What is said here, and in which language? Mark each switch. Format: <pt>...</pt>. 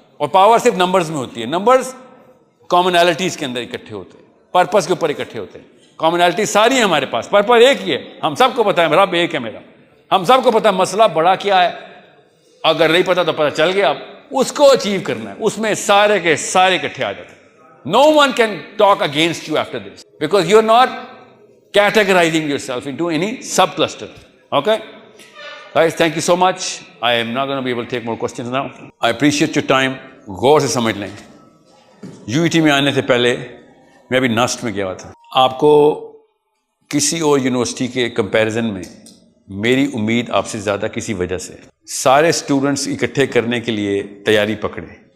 <ur>اور پاور صرف نمبرز میں ہوتی ہے. نمبرز کامنالٹیز کے اندر اکٹھے ہوتے ہیں, پرپس کے اوپر اکٹھے ہوتے ہیں. کامنالٹی ساری ہیں ہمارے پاس, پرپس ایک ہی ہے. ہم سب کو پتا ہے رب ایک ہے میرا, ہم سب کو پتا ہے مسئلہ بڑا کیا ہے. اگر نہیں پتا تو پتا چل گیا, اب اس کو اچیو کرنا ہے. اس میں سارے کے سارے اکٹھے آ جاتے ہیں.</ur> <en>No one can talk against you after this because you're not categorizing yourself into any subcluster. Okay? Guys, thank you so much. I am not going to be able to take more questions now. I appreciate your time.</en> <ur>غور سے سمجھ لیں. UET میں آنے سے پہلے میں ابھی نسٹ میں گیا ہوا تھا. آپ کو کسی اور یونیورسٹی کے کمپیریزن میں میری امید آپ سے زیادہ کسی وجہ سے. سارے اسٹوڈنٹس اکٹھے کرنے کے لیے تیاری پکڑیں.</ur>